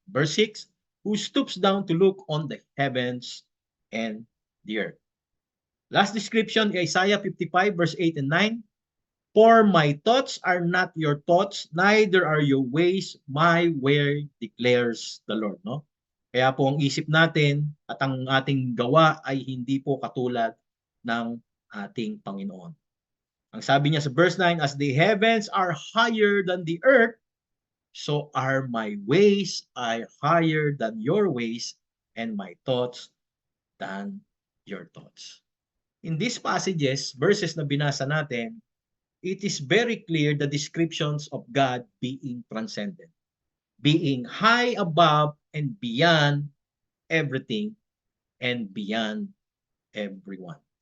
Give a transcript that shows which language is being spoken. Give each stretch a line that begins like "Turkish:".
English: Verse 6, who stoops down to look on the heavens and the earth. Last description, Isaiah 55 verse 8 and 9. For my thoughts are not your thoughts, neither are your ways my way, declares the Lord.
Filipino: Kaya po ang isip natin at ang ating gawa ay hindi po katulad ng ating Panginoon. Ang sabi niya sa
English: verse 9, as the heavens are higher than the earth, so are my ways are higher than your ways, and my thoughts than your thoughts. In these passages, verses
Filipino: na binasa natin,
English: it is very clear the descriptions of God being transcendent, being high above and beyond everything and beyond everyone.